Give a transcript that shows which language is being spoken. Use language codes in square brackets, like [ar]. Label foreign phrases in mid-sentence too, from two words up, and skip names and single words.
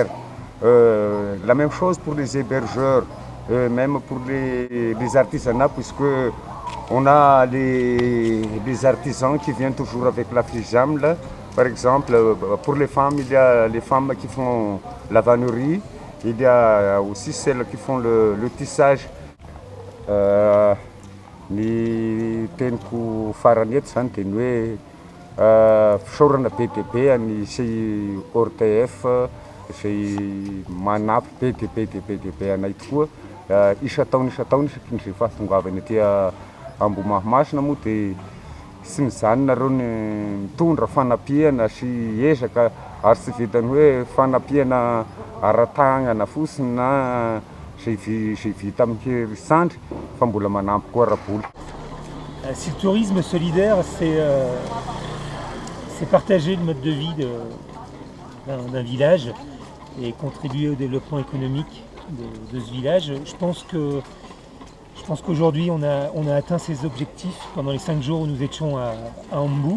[fr] La même chose pour les hébergeurs, même pour les artisanats, puisque on a les artisans qui viennent toujours avec la FIJAM. Là. Par exemple, pour les femmes, il y a les femmes qui font la vannerie. Il y a aussi celles qui font le tissage. [mg] Ny teniko farany eto zany dia ny hoe fisaorana be dia be any sy ORTF izay manampy be dia be anay tokoa. Isa-taona isaky ny fahatongavany aty Ambohimahamasina moa dia sy mijanona reo ny mitondra fanapiana sy ezaka ary tsy vitany hoe fanapiana ara-tagnana fotsiny na zay vita amin'ny herintsandry fa mbola manampy koa raboly. [fr] Si le tourisme solidaire, c'est partager le mode de vie d'un village et contribuer au développement économique de ce village. Je pense qu'aujourd'hui on a atteint ces objectifs pendant les 5 jours où nous étions à Ambu.